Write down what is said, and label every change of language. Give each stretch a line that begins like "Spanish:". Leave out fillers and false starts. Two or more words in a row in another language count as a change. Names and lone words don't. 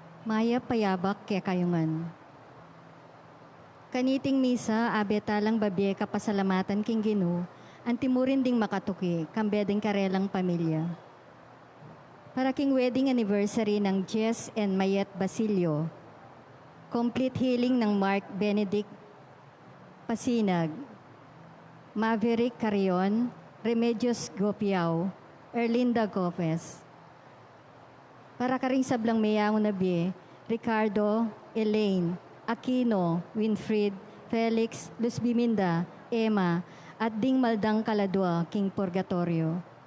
Pampanga: Maya payabak kaya kayungan. Kaniting misa, abetalang babye kapasalamatan king Ginu, antimurin ding makatuki, kambeding karelang pamilya. Para king
English: wedding anniversary
Pampanga: ng Jess and Mayet Basilio,
English: complete healing
Pampanga: ng Mark Benedict Pasinag, Maverick Carion, Remedios Gopiao, Erlinda Gomez. Para karing sablang mayang unabye, Ricardo, Elaine, Aquino, Winfried, Felix, Luz Biminda, Emma, at ding maldang kaladwa king purgatorio.